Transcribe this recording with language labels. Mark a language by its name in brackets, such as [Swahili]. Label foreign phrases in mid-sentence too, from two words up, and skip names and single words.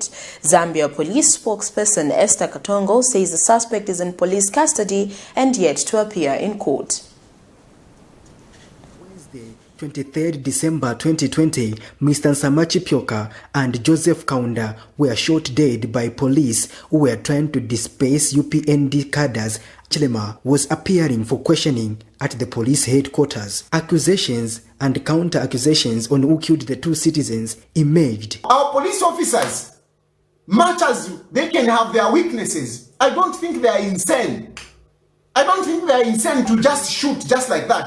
[English] Zambia police spokesperson Esther Katongo says the suspect is in police custody and yet to appear in court. Wednesday, 23rd December 2020, Mr. NSAMA Chipyoka and Joseph Kaunda were shot dead by police who were trying to disperse UPND cadres. Chilema was appearing for questioning at the police headquarters. Accusations and counter-accusations on who killed the 2 citizens emerged. Our police officers, much as they can have their weaknesses, I don't think they are insane. I don't think they are insane to just shoot just like that.